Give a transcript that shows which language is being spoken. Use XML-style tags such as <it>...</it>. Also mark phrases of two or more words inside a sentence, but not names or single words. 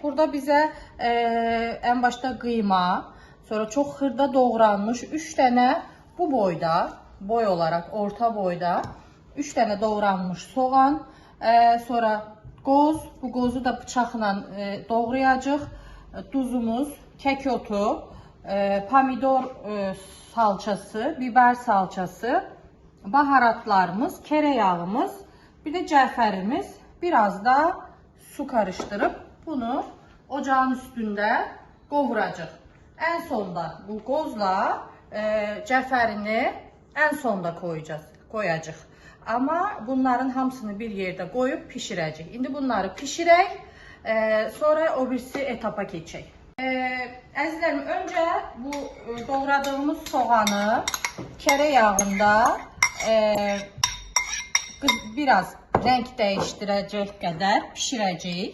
<az>Burada bizə ən başda qıyma, sonra çox xırda doğranmış 3 dənə bu boyda, boy olarak orta boyda 3 dənə doğranmış soğan, sonra qoz, bu qozu da bıçaqla doğrayacaq, duzumuz, kək otu, pomidor salçası, biber salçası, baharatlarımız, kere yağımız, bir de cəfərimiz, biraz da su karıştırıp bunu ocağın üstünde qovuracaq. En sonda bu qozla cəfərini en sonda koyacaq. Ama bunların hamısını bir yerde koyup pişirəcək. İndi bunları pişirək, sonra o birisi etapa keçək. Əzizlərim, öncə bu doğradığımız soğanı kere yağında</az> <tr>biraz renk değiştirəcək</tr> <az>qədər pişirəcəyik.</az>